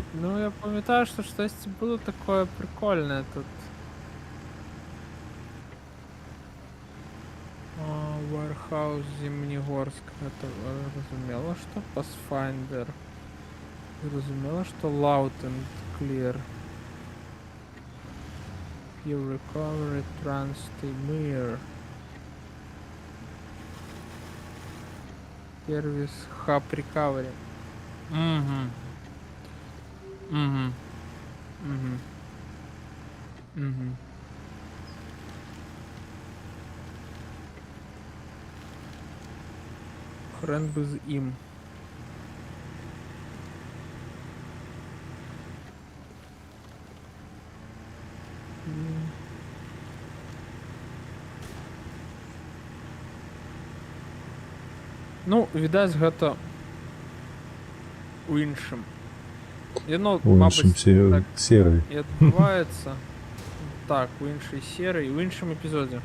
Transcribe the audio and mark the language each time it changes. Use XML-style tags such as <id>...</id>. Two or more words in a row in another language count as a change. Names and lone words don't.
<uk>Ну, я пам'ятаю, що щось було таке прикольне тут. Warehouse Зимнегорск.</uk> <be>Это разумело, что Pathfinder. Разумело, что Loud and Clear. Pure Recovery, Trans-Timir. Service Hub Recovery. Угу. Угу. Угу. Угу.</be> <uk>Хрен би з їм. Ну,</uk> <be>відаць, гэта у іншым. Яно, У іншым</be> <uk>мабуть, так</uk> <be>серві. і адбываецца.</be> <uk>так, у іншій серії, у іншому епізоді.</uk>